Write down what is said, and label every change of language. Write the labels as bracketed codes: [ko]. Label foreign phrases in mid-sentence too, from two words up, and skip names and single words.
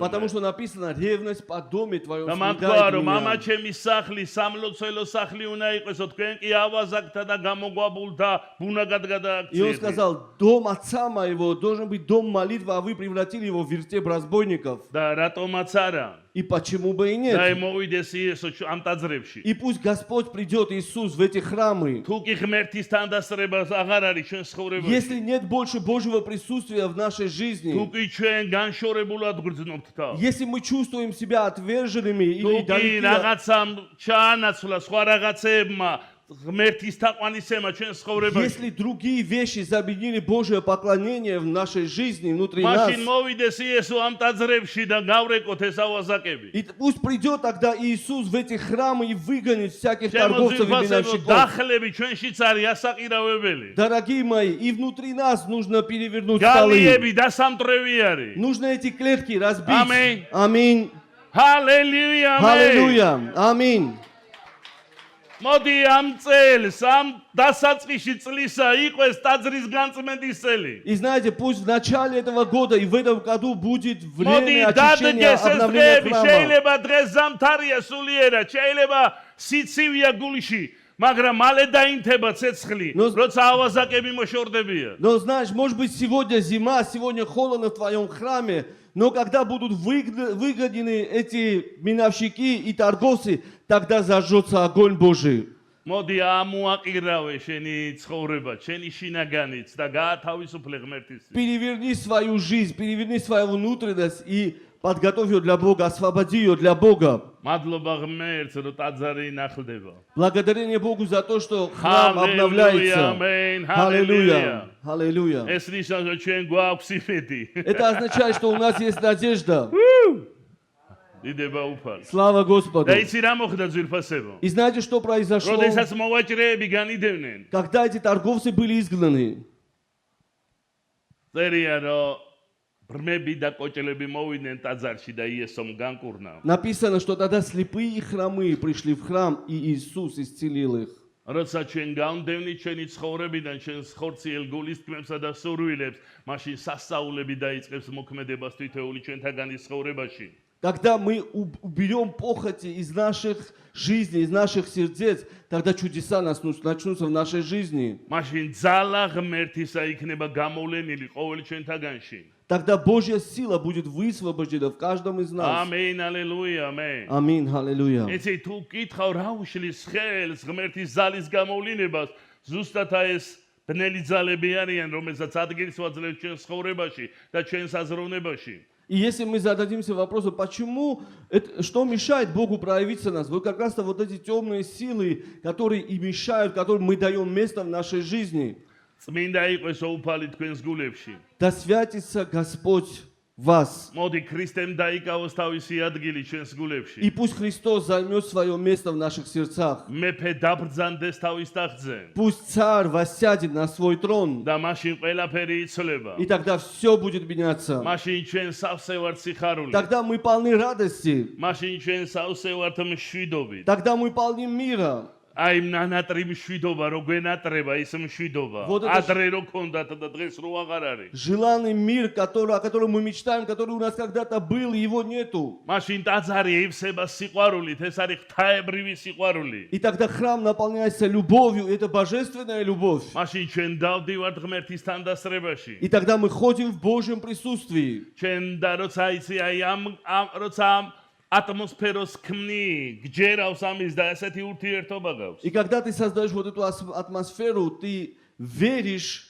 [ru] Потому что написано, ревность по доме твоем [ka] და მან თქვა, [ru] съедает [ka] რომ [ru] меня. [ka] მამა ჩემი სახლი სამლოცველო სახლი უნდა იყოსო, თქვენ კი ავაზაკთა და გამოგვაბულთა ბუნაგად [ru] И он [ka] გადააქციეთ. [ru] сказал, дом отца моего должен быть дом молитвы, а вы превратили его в вертеп разбойников. [ka] და რატომაც არა? [ru] И почему бы и [ka] და [ru] нет? [ka] მოვიდეს იესო ამ ტაძრებში. [ru] И пусть Господь придет, Иисус, в эти храмы. [ka] თუ კი ღმერთის თანდასწრება აღარ არის ჩვენ ცხოვრებაში. [ru] Если нет больше Божьего присутствия в нашей [ka] თუ [ru] жизни, [ka] კი ჩვენ განშორებულად გრძნობთ თავს. [ru] если мы чувствуем себя отверженными [ka] თუ [ru] или [ka] კი [ru] далеки, [ka] რაღაცამ ჩაანაცვლა სხვა რაღაცეებმა ღმერთის თაყვანისცემა ჩვენ ცხოვრებაში. [ru] если другие вещи заменили Божье поклонение в нашей жизни, внутри нас, [ka] მაშინ მოვიდეს იესო ამ ტაძრებში და გავრეკოთ ეს ავაზაკები. [ru] и пусть придет тогда Иисус в эти храмы и выгонит всяких [ka] ჩემო [ru] торговцев и [ka] ძვირფასებო, [ru] миновщиков. [ka] დახლები ჩვენშიც არის ასაყირავებელი. [ru] Дорогие мои, и внутри нас нужно перевернуть столы. [ka] გალიები დასამტრევი არის. [ru] Нужно эти клетки разбить. Аминь. Аминь. [ka] ჰალელუია. ამენ. [ru] Аллилуйя. Аминь. [ka] მოდი ამ წელს, ამ დასაწყისში წლისა იყოს ტაძრის განწმენდის წელი. [ru] И знаете, пусть в начале этого года и в этом году будет [ka] მოდი [ru] время очищения, [ka] დადგეს ეს [ru] обновления [ka] დღეები, [ru] храма. [ka] შეიძლება დღეს ზამთარია სულიერად, შეიძლება სიცივია გულში, მაგრამ მალე დაინთება ცეცხლი, ნუ- როცა ავაზაკები მოშორდებიან. [ru] Но знаешь, может быть, сегодня зима, сегодня холодно в твоем храме, но когда будут выгонены эти миновщики и торговцы, тогда зажжется огонь Божий. [ka] მოდი ამოაყირავე შენი ცხოვრება, შენი შინაგანიც და გაათავისუფლე ღმერთის. [ru] Переверни свою жизнь, переверни свою внутренность и подготовь ее для Бога, освободи ее для Бога. [ka] მადლობა ღმერთს, რომ ტაძარი ნახდება. [ru] Благодарение Богу за то, что храм Аллилуйя, обновляется. аминь, Аллилуйя. Аллилуйя. [ka] ეს ნიშნავს, რომ ჩვენ გვაქვს იმედი. [ru] Это означает, что у нас есть надежда. [ka] დიდება უფალს. [ru] Слава Господу. [ka] და იცი რა მოხდა ძვირფასებო? [ru] И знаете, что произошло, [ka] როდესაც მოვაჭრეები განიდევნენ, [ru] когда эти торговцы были изгнаны? [ka] წერია რომ ბრმები და კოჭლები მოვიდნენ ტაძარში და იესომ განკურნა. [ru] Написано, что тогда слепые и хромые пришли в храм, и Иисус исцелил их. [ka] როცა ჩვენ გავდევნით ჩვენი ცხოვრებიდან ჩვენს ხორციელ გულის თქმებსა და სურვილებს, მაშინ სასწაულები დაიწყებს მოქმედებას თითოეული ჩვენთაგანის ცხოვრებაში. [ru] Когда мы уберем похоти из наших жизней, из наших сердец, тогда чудеса начнутся в нашей жизни. [ka] მაშინ ძალა ღმერთისა იქნება გამოვლენილი ყოველ ჩვენთაგანში. [ru] Тогда Божья сила будет высвобождена в каждом из нас. [ka] ამენ, ალელუია, ამენ. [ru] Аминь, аллилуйя. [ka] ეცი თუ კითხავ რა უშლის ხელს ღმერთის ძალის გამოვლენებას, ზუსტად ეს ბნელი ძალები არიან, რომელსაც ადგილს ვაძლევთ ჩვენს ცხოვრებაში და ჩვენს აზროვნებაში. [ru] И если мы зададимся вопросом, почему, что мешает Богу проявиться в нас, вот как раз-то вот эти темные силы, которые и мешают, которым мы даем место в нашей жизни. [ka] წმინდა იყოს ოფალი თქვენს გულებში. [ru] Да святится Господь в вас. [ka] მოდი ქრისტემ დაიკავოს თავისი ადგილი ჩვენს [ru] И [ka] გულებში. [ru] пусть Христос займет свое место в наших сердцах. [ka] მეფე დაბრძანდეს თავის ტახტზე [ru] Пусть Царь воссядет на свой трон. [ka] და მაშინ ყველაფერი იცვლება. [ru] И тогда все будет меняться. [ka] მაშინ ჩვენ სავსე ვართ სიხარული. [ru] Тогда мы полны радости. [ka] მაშინ ჩვენ სავსე ვართ მშვიდობით. [ru] Тогда мы полны мира. [ka] აი ნანატრი მშვიდობა რო გვენატრება ის მშვიდობა. [ru] Вот это [ka] ადრე რო ქონდათ და დღეს რო აღარ არის. [ru] Желанный мир, о котором мы мечтаем, который у нас когда-то был, его нету. [ka] მაშინ ტაძარი ივსება სიყვარულით, ეს არის ღვთაებრივი სიყვარული. [ru] И тогда храм наполняется любовью, это божественная любовь. [ka] მაშინ ჩვენ დავდივართ ღმერთის თანდასწრებაში. [ru] И тогда мы ходим в Божьем присутствии. [ka] ჩვენ და როცა იცი აი როცა атмосферოს ქმნი, გჯერავს ამის და ესეთი ურთიერთობა გაქვს. [ru] И когда ты создаешь вот эту атмосферу, ты веришь,